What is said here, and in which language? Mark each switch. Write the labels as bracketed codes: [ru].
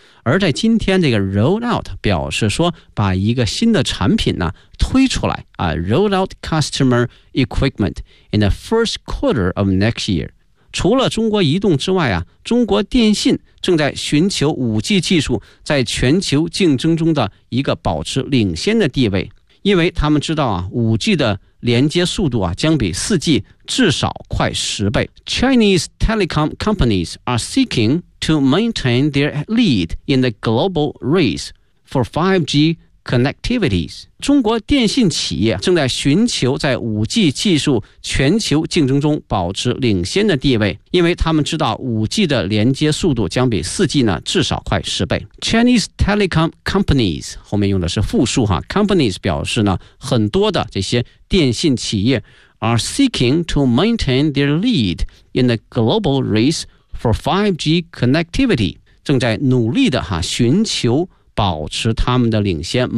[zh] 而在今天这个 [en] roll out 表示说把一个新的产品呢推出来啊， roll out customer equipment in the first quarter of next year。 [zh] 除了中国移动之外啊，中国电信正在寻求 5G 技术在全球竞争中的一个保持领先的地位，因为他们知道啊 5G 的连接速度啊将比 4G 至少快10倍。 [en] Chinese telecom companies are seeking to maintain their lead in the global race for 5G connectivities。 [zh] 中国电信企业正在寻求在 5G 技术全球竞争中保持领先的地位，因为他们知道 5G 的连接速度将比 4G 呢至少快10倍。 [en] Chinese telecom companies [zh] 后面用的是复数哈， [en] companies [zh] 表示呢很多的这些电信企业， [en] are seeking to maintain their lead in the global race for 5G connectivity， [zh] 正在努力的哈寻求保持他们的领先。